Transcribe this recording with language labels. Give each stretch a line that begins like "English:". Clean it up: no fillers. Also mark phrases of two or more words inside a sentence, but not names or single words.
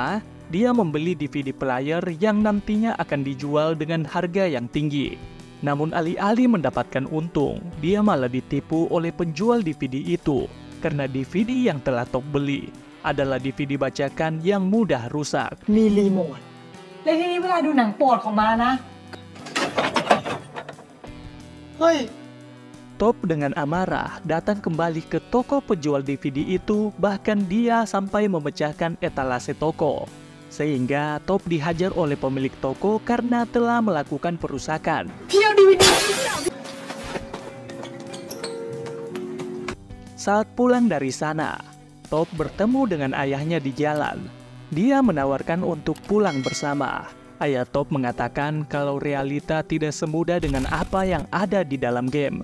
Indonesian: Pertama, dia membeli
English: DVD player
Indonesian: yang nantinya akan dijual dengan harga yang tinggi. Namun alih-alih mendapatkan untung, dia malah ditipu oleh penjual DVD itu karena DVD yang telah Top beli adalah DVD bajakan yang mudah rusak.
Thai: มีรีโมทและทีนี้เวลาดูหนังโปรดของมานะ เฮ้ย
Indonesian: Top dengan amarah datang kembali ke toko penjual DVD itu, bahkan dia sampai memecahkan etalase toko. Sehingga Top dihajar oleh pemilik toko karena telah melakukan perusakan.
Thai: พี่เอาดีวีดี
Indonesian: Saat pulang dari sana, Top bertemu dengan ayahnya di jalan. Dia menawarkan untuk pulang bersama. Ayah Top mengatakan kalau realita tidak semudah dengan apa yang ada di dalam game.